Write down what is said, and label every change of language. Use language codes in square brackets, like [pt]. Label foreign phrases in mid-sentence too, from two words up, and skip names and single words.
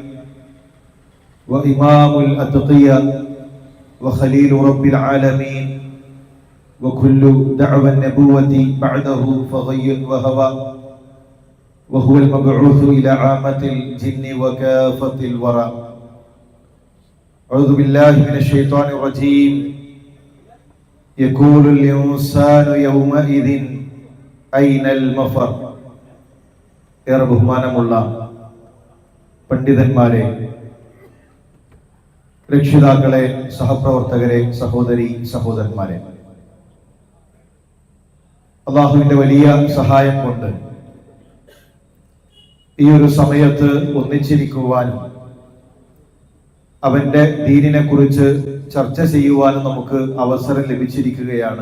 [ar] وإمام الأتقياء وخليل رب العالمين وكل دعوى النبوة بعده فغي وهوى وهو المبعوث إلى عامة الجن وكافة الورى. أعوذ بالله من الشيطان الرجيم. يقول الإنسان يومئذ أين المفر. [ml] ഏറെ ബഹുമാനമുള്ള പണ്ഡിതന്മാരെ, രക്ഷിതാക്കളെ, സഹപ്രവർത്തകരെ, സഹോദരി സഹോദരന്മാരെ, അല്ലാഹുവിന്റെ വലിയ സഹായം കൊണ്ട് ഈ ഒരു സമയത്ത് ഒന്നിച്ചിരിക്കുവാനും അവന്റെ ദീനിനെ കുറിച്ച് ചർച്ച ചെയ്യുവാനും നമുക്ക് അവസരം ലഭിച്ചിരിക്കുകയാണ്.